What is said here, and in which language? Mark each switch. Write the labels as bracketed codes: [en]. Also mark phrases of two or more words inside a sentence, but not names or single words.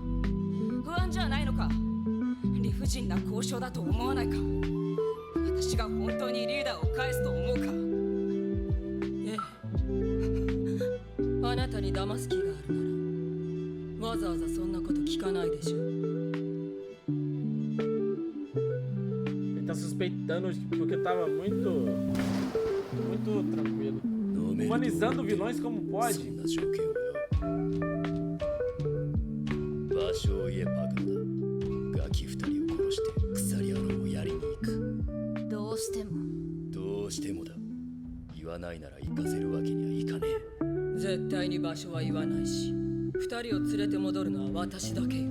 [ja] 不安じゃないのか。理不尽な交渉だと思わないか。私が本当にリーダーを返すと思うか。ええ。あなたに騙す気があるなら、わざわざそんなこと聞かないでしょ。 [pt] Ele tá suspeitando porque tava muito tranquilo. Humanizando vilões como pode. [ja] そんな条件は場所を言えパクノだ。ガキ2人を殺して鎖野郎をやりに行く。どうしても。どうしてもだ。言わないなら行かせるわけにはいかねえ。絶対に場所は言わないし、2人を連れて戻るのは私だけよ。